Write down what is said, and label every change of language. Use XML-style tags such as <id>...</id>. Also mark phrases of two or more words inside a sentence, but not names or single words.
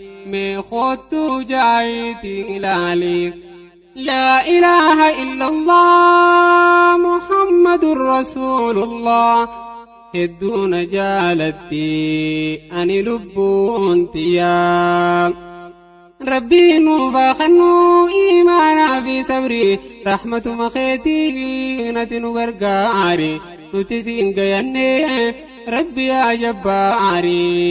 <om>mee kootu jaayiiti ilaali.</om> <ar>لا إله إلا الله محمد رسول الله.</ar> <om>Hedduuna jaalatti ani lubbuun tiyyaa. Rabbi nu baakannu iimaanaa fi sabri, rahmatuma keetii nati nu gargaari, nuti siin gayanne Rabbi yaa jabbaari.</om>